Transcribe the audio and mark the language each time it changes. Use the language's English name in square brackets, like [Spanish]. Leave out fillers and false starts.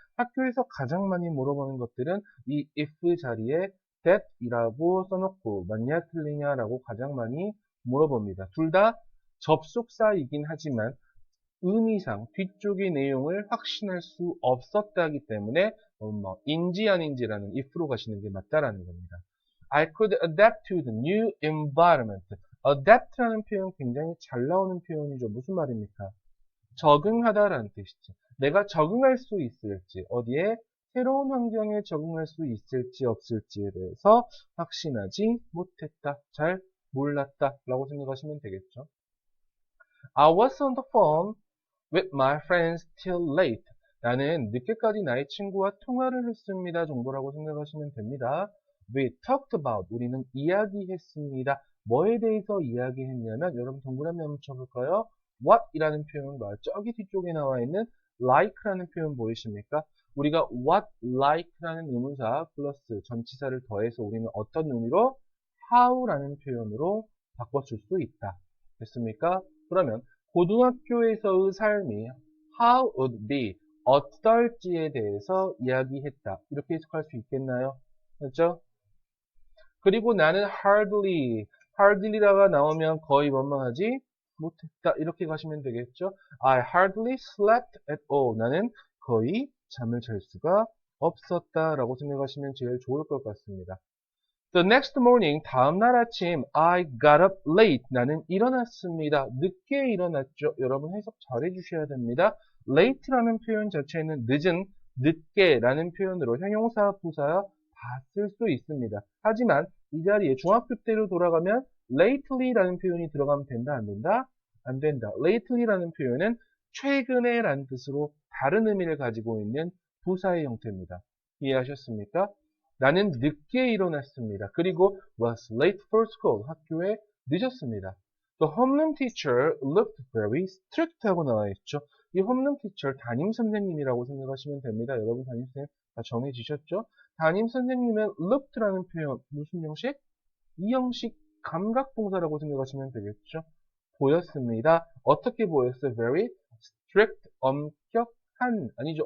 [Korean] 학교에서 가장 많이 물어보는 것들은 이 if 자리에 that이라고 써놓고 맞냐 틀리냐라고 가장 많이 물어봅니다. 둘 다 접속사이긴 하지만 의미상 뒤쪽의 내용을 확신할 수 없었다기 때문에 인지 아닌지라는 if로 가시는 게 맞다라는 겁니다. [English] I could adapt to the new environment. [Korean] adapt라는 표현 굉장히 잘 나오는 표현이죠. 무슨 말입니까? 적응하다라는 뜻이죠. 내가 적응할 수 있을지, 어디에 새로운 환경에 적응할 수 있을지 없을지에 대해서 확신하지 못했다, 잘 몰랐다 라고 생각하시면 되겠죠. [English] I was on the phone with my friends till late. [Korean] 나는 늦게까지 나의 친구와 통화를 했습니다 정도라고 생각하시면 됩니다. [English] We talked about. [Korean] 우리는 이야기했습니다. 뭐에 대해서 이야기했냐면 여러분 동그라미 한번 쳐볼까요? What 이라는 표현과 저기 뒤쪽에 나와 있는 like라는 표현 보이십니까? 우리가 what like라는 의문사 플러스 전치사를 더해서 우리는 어떤 의미로 how라는 표현으로 바꿔줄 수 있다. 됐습니까? 그러면 고등학교에서의 삶이 [English] how would be [Korean] 어떨지에 대해서 이야기했다. 이렇게 해석할 수 있겠나요? 그렇죠? 그리고 나는 hardly라가 나오면 거의 뭐뭐하지 못했다. 이렇게 가시면 되겠죠? [English] I hardly slept at all. [Korean] 나는 거의 잠을 잘 수가 없었다. 라고 생각하시면 제일 좋을 것 같습니다. [English] The next morning, [Korean] 다음날 아침, [English] I got up late. [Korean] 나는 일어났습니다. 늦게 일어났죠. 여러분 해석 잘 해주셔야 됩니다. late라는 표현 자체는 늦은, 늦게라는 표현으로 형용사, 부사 다 쓸 수 있습니다. 하지만 이 자리에 중학교 때로 돌아가면 lately라는 표현이 들어가면 된다, 안 된다? 안 된다. lately라는 표현은 최근에 라는 뜻으로 다른 의미를 가지고 있는 부사의 형태입니다. 이해하셨습니까? 나는 늦게 일어났습니다. 그리고 [English] was late for school. [Korean] 학교에 늦었습니다. [English] The homeroom teacher looked very strict [Korean] 하고 나와 있죠. 이 homeroom teacher 담임 선생님이라고 생각하시면 됩니다. 여러분 담임 선생님 다 정해지셨죠? 담임 선생님은 looked라는 표현 무슨 형식? 이 형식 감각동사라고 생각하시면 되겠죠. 보였습니다. 어떻게 보였어요? [English] Very strict, [Korean] 엄격한, 아니죠.